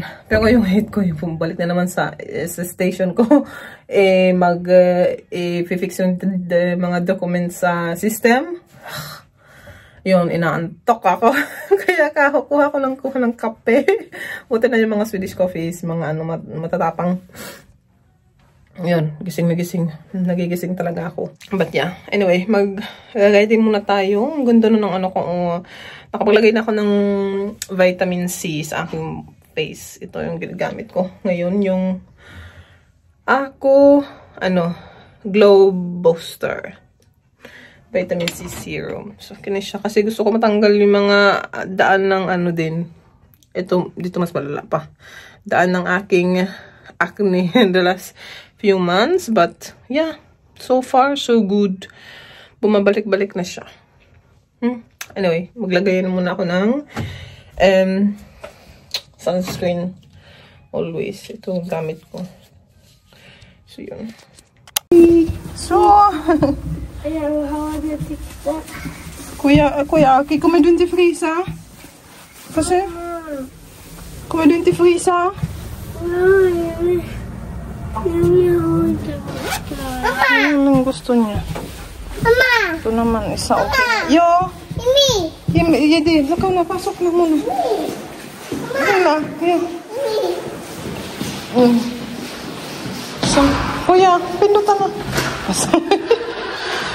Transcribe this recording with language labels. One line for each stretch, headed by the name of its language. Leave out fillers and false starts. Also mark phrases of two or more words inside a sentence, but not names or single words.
Filipino: Pero yung hate ko, yung balik na naman sa station ko, i-fix yung mga documents sa system. Yun, inaantok ako. Kaya kuha ko ng kape. Buti na yung mga
English: Swedish coffees,
Filipino: mga matatapang. Yun, gising na gising. Nagigising talaga ako.
English: But yeah, anyway,
Filipino: mag-ready muna tayo. Ang ganda na ng nakapaglagay na ako ng
English: vitamin C
Filipino: sa aking face. Ito yung ginagamit ko. Ngayon, yung Glow Booster.
English: Vitamin C serum.
Filipino: So, kinis siya. Kasi gusto ko matanggal yung mga daan ng din. Ito, dito mas malala pa. Daan ng aking acne
English: the last few months. But, yeah. So far, so good.
Filipino: Bumabalik-balik na siya. Anyway, maglagay na muna ako ng sunscreen. Always. Ito ang gamit ko. So, yun. So, Kuya, Aki,
Swedish: kommer du inte frysa? Kasi? Kommer du inte frysa?
Filipino: Anong gusto niya? Mama! Ito naman, isa okay. Yo! Yedi, lakaw na, pasok na muna. Lakaw na, yun. So, kuya, pindutan na.